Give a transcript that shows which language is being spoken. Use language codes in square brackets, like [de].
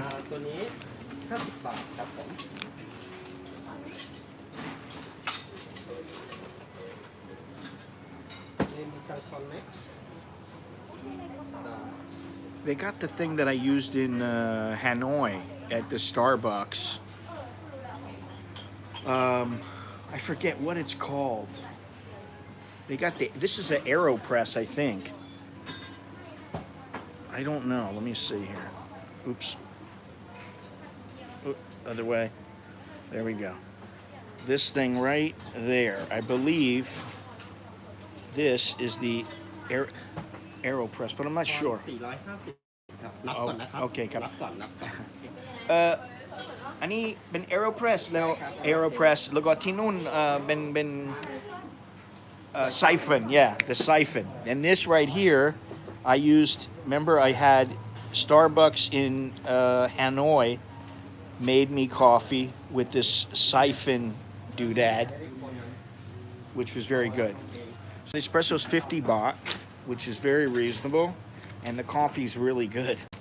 [th] ตัวนี้50 บาทครับผมมีตังค์ทอนไหม [en] They got the thing that I used in Hanoi at the Starbucks. I forget what it's called. They got this is an AeroPress, I think. I don't know. Let me see here. Oops. Oop, other way. There we go. This thing right there. I believe this is the AeroPress, but I'm not sure. [th] 450 ครับนับก่อนนะครับ Okay ครับ นับก่อน อันนี้เป็น AeroPress แล้ว AeroPress แล้วก็ที่นู่นเป็นsiphon, [en] yeah, the siphon. And this right here, I used, remember I had Starbucks in Hanoi made me coffee with this siphon doodad, which was very good. So the espresso's 50 baht, which is very reasonable, and the coffee's really good.